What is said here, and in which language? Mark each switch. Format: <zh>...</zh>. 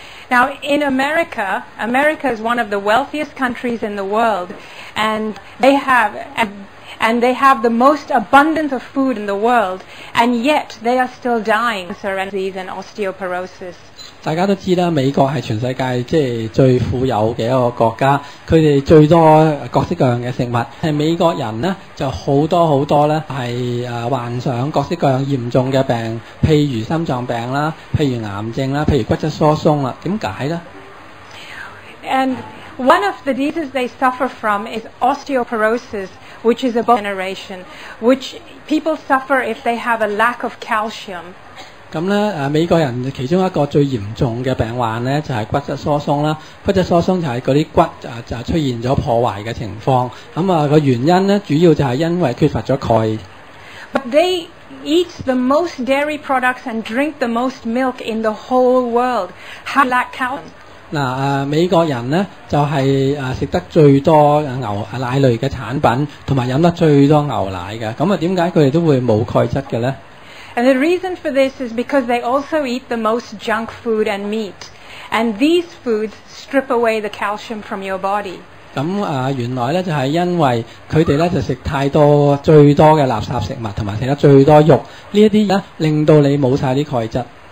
<en>Now, in America, America is one of the wealthiest countries in the world, and they have and they have the most abundance of food in the world, and yet they are still dying of cancer and disease and osteoporosis.</en> <yue>大家都知啦，美國係全世界即係最富有嘅一個國家，佢哋最多各式各樣嘅食物。係美國人呢，就好多咧係患上各式各樣嚴重嘅病，譬如心臟病啦，譬如癌症啦，譬如骨質疏鬆啦。點解呢？</yue> <en>And one of the diseases they suffer from is osteoporosis, which is a bone degeneration, which people suffer if they have a lack of calcium.</en> <yue>咁咧美國人其中一個最嚴重嘅病患咧就係骨質疏鬆啦。骨質疏鬆就係嗰啲骨就出現咗破壞嘅情況。咁個原因咧主要就係因為缺乏咗鈣。</yue> <en>But they eat the most dairy products and drink the most milk in the whole world. How lack calcium?</en> <yue>美國人咧就係食得最多牛奶類嘅產品，同埋飲得最多牛奶嘅。咁點解佢哋都會冇鈣質嘅咧？</yue> <en>And the reason for this is because they also eat the most junk food and meat. And these foods strip away the calcium from your body.</en> <yue>原來咧就係因為佢哋咧就食太多最多嘅垃圾食物，同埋食得最多肉，呢一啲咧令到你冇晒啲鈣質。</yue>